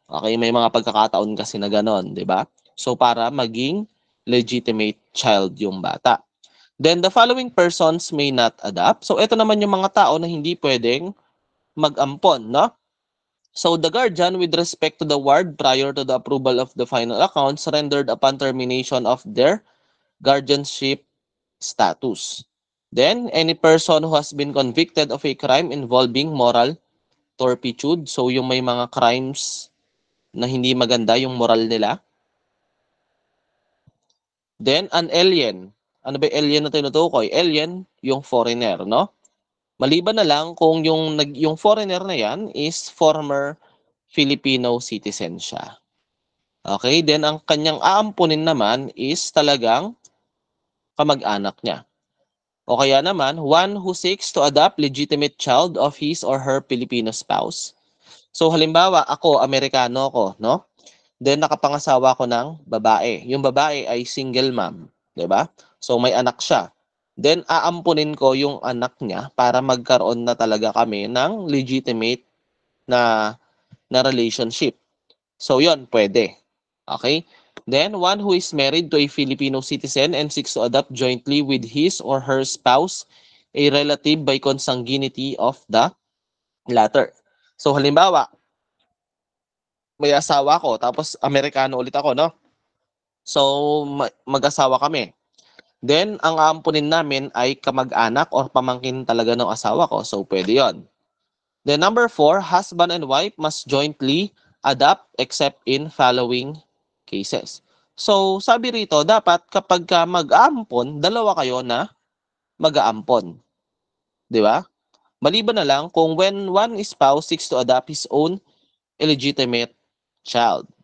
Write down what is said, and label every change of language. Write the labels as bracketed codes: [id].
[tl] Okay, may mga pagkakataon kasi na ganon, di ba? So, para maging legitimate child yung bata. [en] Then, the following persons may not adopt. [tl] So, ito naman yung mga tao na hindi pwedeng mag-ampon, no? [en] So, the guardian with respect to the ward prior to the approval of the final accounts rendered upon termination of their guardianship status. Then, any person who has been convicted of a crime involving moral turpitude. [tl] So, yung may mga crimes na hindi maganda yung moral nila. [en] Then, an alien. [tl] Ano ba alien na tinutukoy? Alien, yung foreigner, no? Maliban na lang kung yung foreigner na yan is former Filipino citizen siya. Okay? Then, ang kanyang aampunin naman is talagang kamag-anak niya. O kaya naman, [en] one who seeks to adopt legitimate child of his or her Filipino spouse. [tl] So halimbawa, ako, Amerikano ko, no? Then nakapangasawa ko ng babae. Yung babae ay single mom, 'di ba? So may anak siya. Then aampunin ko yung anak niya para magkaroon na talaga kami ng legitimate na relationship. So 'yon, pwede. Okay? [en] Then one who is married to a Filipino citizen and seeks to adopt jointly with his or her spouse a relative by consanguinity of the latter. [tl] So halimbawa, may asawa ko, tapos Amerikano ulit ako, no? So, mag-asawa kami. Then, ang aampunin namin ay kamag-anak or pamangkin talaga ng asawa ko. So, pwede yon. [en] Then, number 4, husband and wife must jointly adopt except in following cases. [tl] So, sabi rito, dapat kapag ka mag-aampon, dalawa kayo na mag-aampon. Di ba? Maliban na lang kung [en] when one spouse seeks to adopt his own illegitimate child.